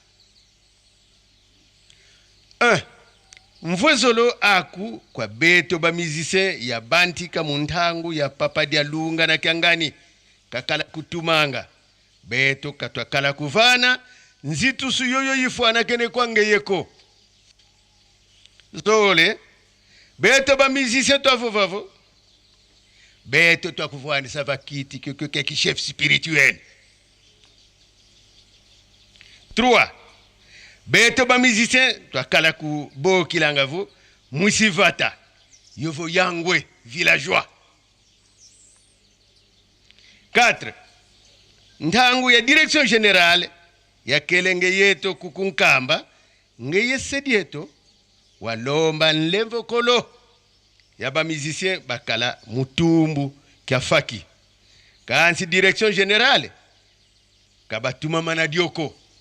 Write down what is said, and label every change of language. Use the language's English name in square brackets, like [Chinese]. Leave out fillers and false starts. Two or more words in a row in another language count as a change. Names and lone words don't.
[Kongo] 1 mvwezolo aku kwa beto ba musicien ya bantika muntangu ya papa dia lunga na kiangani kakala kutumanga beto katwakala kuvana nzitu suyoyo yifwana kene kwa ngeyeko zole beto ba musicien twavovavo beto twakuvwani sava kiti keki [French] chef spirituel. [Kongo] 3 beto ba musicien twakala ku bokilanga vo musivata yovo yangwe villageois. 4 ntangu ya [French] direction générale [Kongo] ya kelenge yeto kukunkamba ngeye sedieto walomba nlemvo kolo ya ba musicien bakala mutumbu kya faki kansi [French] direction générale [Kongo] kabatuma manadioko